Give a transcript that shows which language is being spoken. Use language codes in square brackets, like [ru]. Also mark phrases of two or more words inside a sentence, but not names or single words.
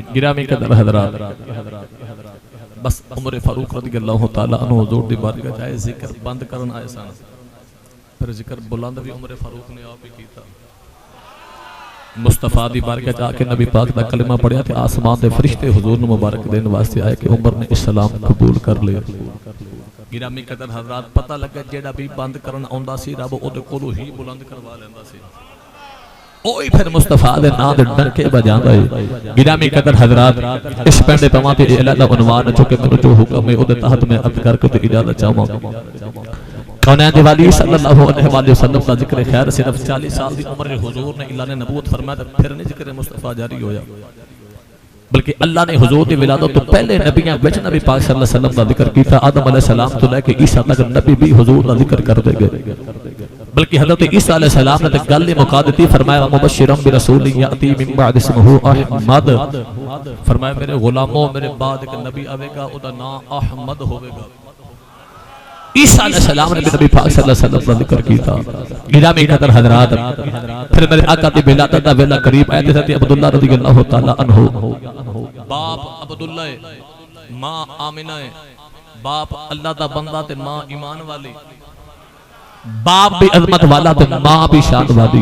[pa] گرامی قدر حضرات بس عمر فاروق [ar] رضی اللہ تعالیٰ عنہ [pa] حضور دی بارگاہ جائے ذکر بند کرن آئے سان پھر ذکر بلند بھی عمر فاروق نے آپ ہی کیتا مصطفیٰ دی بارگاہ جا کے نبی پاک دا کلمہ پڑھیا تھے آسمان دے فرشتے حضور نے مبارک دین واسطے آئے کہ عمر نے اسلام قبول کر لیا۔ گرامی قدر حضرات پتہ لگا جیڑا بھی بند کرن آندا سی رب او دے کولوں ہی بلند کروا لیندا سی اوہی پھر مصطفیٰ دے نا دے ڈنکے بجاندا ہے۔ گرامی قدر حضرات اس پینڈے تمام تے علیحدہ عنوان چونکہ میں جو حکم ہے او دے تحت میں عرض کر کے اجازت چاہوں کونین دی والی [ar] صلی اللہ علیہ وآلہ وسلم [pa] کا ذکر خیر صرف 40 سال دی عمر حضور نے اعلان نبوت فرمایا پھر نہیں ذکر مصطفیٰ جاری ہویا بلکہ اللہ نے حضور دی ولادت تو پہلے نبیاں وچ نبی پاک [ar] صلی اللہ علیہ وسلم [pa] کا ذکر کیتا آدم [ar] علیہ السلام [pa] تو لے کے عیسیٰ تک نبی بھی حضور کا ذکر کرتے گئے بلکہ حضرت عیسیٰ [ar] علیہ السلام [pa] نے تک گل مکا دیتی فرمایا [ar] مبشرم برسول یاتی من بعد اسمہ احمد [pa] فرمایا [ur] میرے غلاموں میرے بعد ایک نبی آئے گا [pa] او دا نام احمد ہوئے گا۔ عیسیٰ [ar] علیہ السلام [pa] نے نبی پاک [ar] صلی اللہ علیہ وسلم [pa] کا ذکر کیتا۔ گرامی قدر حضرات پھر میرے آقا دی ولادت دا ویلا قریب آئے تھے عبداللہ [ar] رضی اللہ تعالی عنہ [pa] باپ عبداللہ ماں آمنہ باپ اللہ دا بندہ تے ماں ایمان والی باپ بھی عظمت والا تے ماں بھی شان والی۔